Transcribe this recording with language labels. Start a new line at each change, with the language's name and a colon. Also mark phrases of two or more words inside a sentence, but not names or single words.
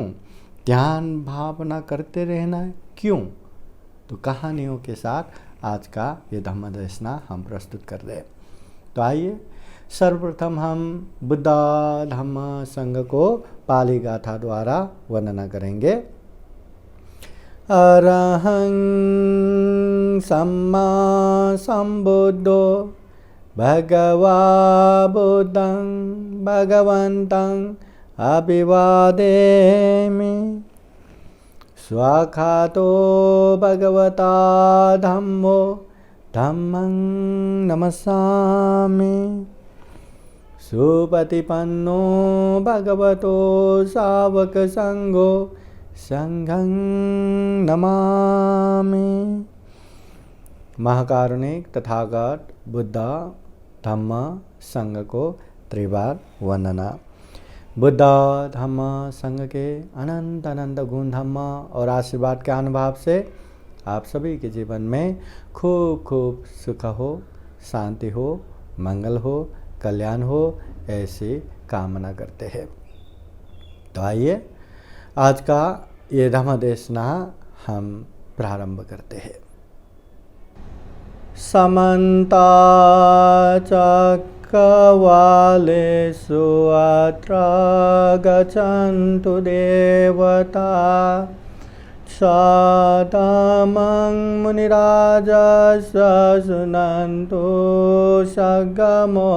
Hindi: ध्यान भावना करते रहना है, क्यों? तो कहानियों के साथ आज का ये धम्म देशना हम प्रस्तुत कर रहे हैं। तो आइए सर्वप्रथम हम बुद्धा धम्म संघ को पाली गाथा द्वारा वर्णना करेंगे।
Pali: अरहं सम्मा संबुद्धो भगवा बुद्धं भगवन्तं अभिवादेमि। स्वाखातो भगवता धम्मो धम्मं नमस्सामि। सुपतिपन्नो भगवतो सावक संघो संघं नमामि।
Hindi: महाकारुणिक तथागत बुद्धा धम्म संघ को त्रिबार वंदना। बुद्धा धम्म संघ के अनंत गुण धम्म और आशीर्वाद के अनुभव से आप सभी के जीवन में खूब सुख हो, शांति हो, मंगल हो, कल्याण हो, ऐसी कामना करते हैं। तो आइए आज का ये धम्म देशना हम प्रारंभ करते हैं।
Pali: समन्ता चक्रवालेषु अत्र गच्छन्तु देवता सदामं मुनिराजस्य शृण्वन्तु सद्गमोक्षदं।